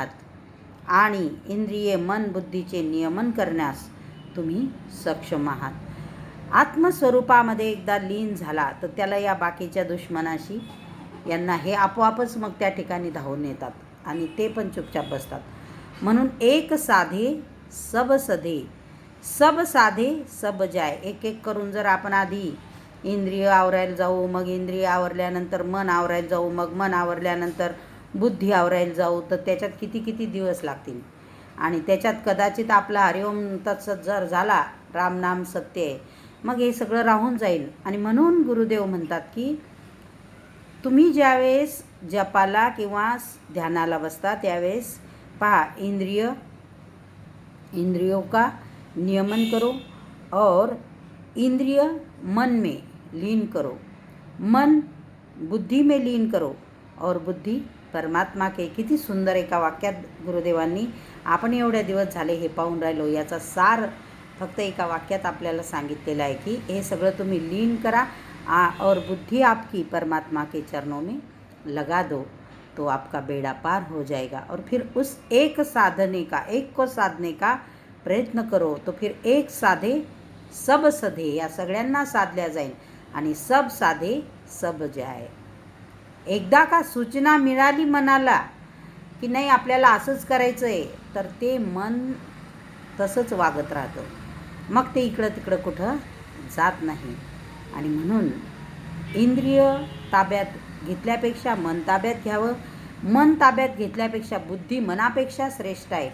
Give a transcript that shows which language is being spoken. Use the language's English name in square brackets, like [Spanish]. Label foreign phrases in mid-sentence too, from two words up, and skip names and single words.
[Marathi] आणि इंद्रिय मन बुद्धीचे नियमन करण्यास तुम्ही सक्षम आहात. आत्मस्वरूपामध्ये एकदा लीन झाला तर त्याला या बाकीच्या दुश्मनाशी यांना हे आपोआपच मग त्या ठिकाणी धावून येतात आणि ते पण चुपचाप बसतात. [Hindi] म्हणून एक साधे सब सधे, सब साधे सब जाय. [Marathi] एक एक करून जर आपण आधी इंद्रिय आवरायला जाऊ, मग इंद्रिय आवरल्यानंतर मन आवरायला जाऊ, मग मन आवरल्यानंतर बुद्धी आवरायला जाऊ, तर त्याच्यात किती किती दिवस लागतील. आणि त्याच्यात कदाचित आपला हरिओम तत्सत जर झाला, रामनाम सत्य आहे, मग हे सगळं राहून जाईल. आणि म्हणून गुरुदेव म्हणतात की तुम्ही ज्यावेळेस जपाला किंवा ध्यानाला बसता त्यावेळेस पहा, [Hindi] इंद्रियों का नियमन करो और इंद्रिय मन में लीन करो, मन बुद्धि में लीन करो और बुद्धि परमात्मा के. [Marathi] किती सुंदर एका वाक्यात गुरुदेवांनी, आपण एवढ्या दिवस झाले हे पाहून राहिलो, याचा सार फक्त एका वाक्यात आपल्याला सांगितलेलं आहे की हे सगळं तुम्ही लीन करा [Hindi] और बुद्धि आपकी परमात्मा के चरणों में लगा दो, तो आपका बेड़ा पार हो जाएगा. और फिर उस एक को साधने का प्रयत्न करो, तो फिर एक साधे सब सधे, [Marathi] या सगळ्यांना साधल्या जाईल आणि [Hindi] सब साधे सब जाय. [Marathi] एकदा का सूचना मिळाली मनाला की नाही आपल्याला असंच करायचं आहे, तर ते मन तसंच वागत राहतं. मग ते इकडं तिकडं कुठं जात नाही. आणि म्हणून इंद्रिय ताब्यात घेतल्यापेक्षा मन ताब्यात घ्यावं, मन ताब्यात घेतल्यापेक्षा बुद्धी मनापेक्षा श्रेष्ठ आहे.